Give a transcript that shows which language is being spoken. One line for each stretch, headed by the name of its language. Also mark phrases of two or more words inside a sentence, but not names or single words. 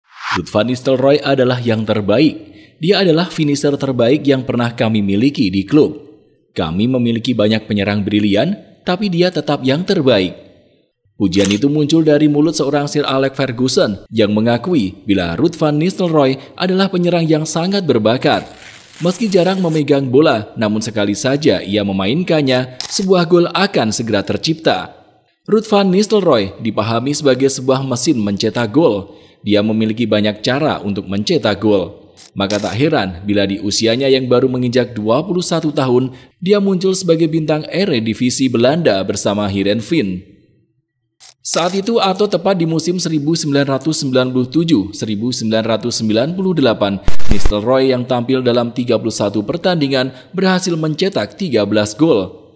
Indonesian: Ruud van Nistelrooy adalah yang terbaik. Dia adalah finisher terbaik yang pernah kami miliki di klub. Kami memiliki banyak penyerang brilian, tapi dia tetap yang terbaik. Pujian itu muncul dari mulut seorang Sir Alex Ferguson yang mengakui bila Ruud van Nistelrooy adalah penyerang yang sangat berbakat. Meski jarang memegang bola, namun sekali saja ia memainkannya, sebuah gol akan segera tercipta. Ruud van Nistelrooy dipahami sebagai sebuah mesin mencetak gol. Dia memiliki banyak cara untuk mencetak gol. Maka tak heran bila di usianya yang baru menginjak 21 tahun, dia muncul sebagai bintang Eredivisie Belanda bersama Heerenveen. Saat itu atau tepat di musim 1997-1998, Nistelrooy yang tampil dalam 31 pertandingan berhasil mencetak 13 gol.